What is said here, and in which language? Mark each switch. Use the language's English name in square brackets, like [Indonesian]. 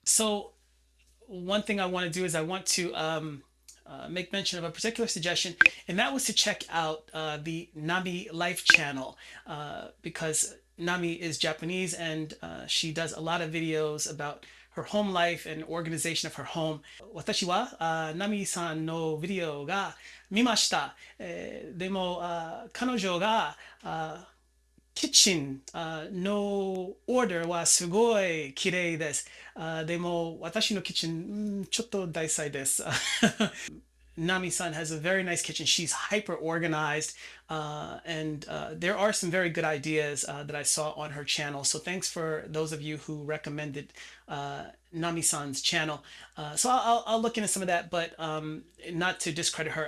[English] So one thing I want to do is I want to make mention of a particular suggestion, and that was to check out the Nami Life channel, because Nami is Japanese, and she does a lot of videos about her home life and organization of her home. [Japanese] 私はNami San のビデオが見ました。でも彼女がキッチンのオーダーはすごい綺麗です。でも私のキッチンちょっと大細です。 [English] Nami San has a very nice kitchen. She's hyper organized, and there are some very good ideas that I saw on her channel. So thanks for those of you who recommended Nami San's channel. So I'll look into some of that, but not to discredit her.